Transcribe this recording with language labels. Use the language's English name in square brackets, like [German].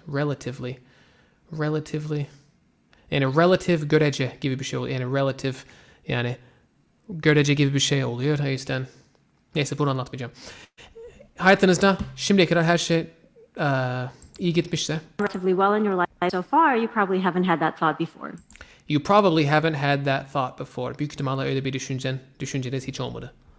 [Turkish] Relatively yani relative görece gibi bir şey oluyor. Yani relative yani görece gibi bir şey oluyor. O yüzden neyse bunu anlatmayacağım. Hayatınızda şimdiye kadar her şey iyi gitmişse. [English] Relatively well in your life so far, you probably haven't had that thought before. You probably haven't had that thought before. [Turkish] Büyük ihtimalle öyle bir düşünceniz hiç olmadı.